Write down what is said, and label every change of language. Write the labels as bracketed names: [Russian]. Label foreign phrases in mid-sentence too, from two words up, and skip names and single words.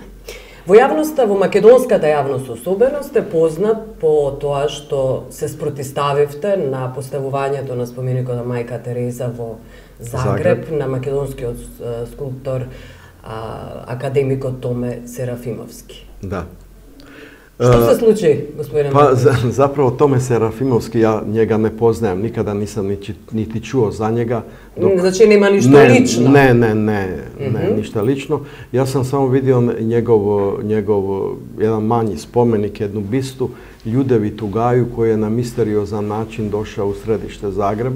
[Macedonian] Во јавноста, во македонската јавност особено, сте познат по тоа што се спротиставивте на поставувањето на споменикот на мајка Тереза во Загреб, на македонскиот скулптор академикот Томе Серафимовски. Да. Што се случи, господине Маковиќ? [Croatian] Zapravo Tome Serafimovski, ja njega ne poznajem, nikada nisam niti čuo za njega. Znači nema ništa lično? Ne, ništa lično. Ja sam samo vidio njegov jedan manji spomenik, jednu bistu Ljudevitu Gaju koji je na misteriozan način došao u središte Zagreba.